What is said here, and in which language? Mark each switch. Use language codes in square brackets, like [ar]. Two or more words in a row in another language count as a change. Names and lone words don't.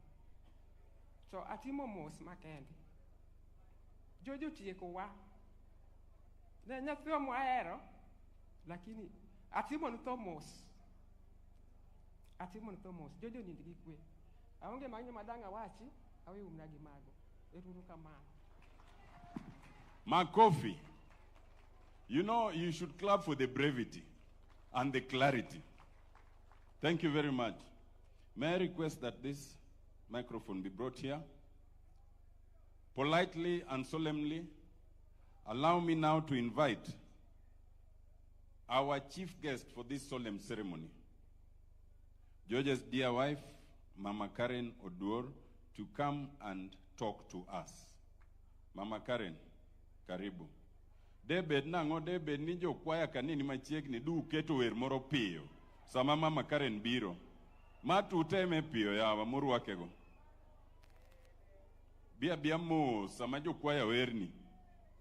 [luo] To atimo mos makende. George otieko wa. Ne nyathiwa mohero, lakini atimo ni Thomas. George onind gi kwe. Aonge mang'eny madanga wachi, awe umna gi mago. Eruru kamano. Makofi. [en] You know, you should clap for the brevity and the clarity. Thank you very much. May I request that this microphone be brought here? Politely and solemnly, allow me now to invite our chief guest for this solemn ceremony, George's dear wife, Mama Karen Odour, to come and talk to us. Mama Karen, karibu. [luo] Debed nango debed ni jo kwaya kanini machiegni du keto wer moro piyo. Sama Mama Karen biro. Matu teme piyo yawa murwakego. Bia mos sama jo kwaya werni.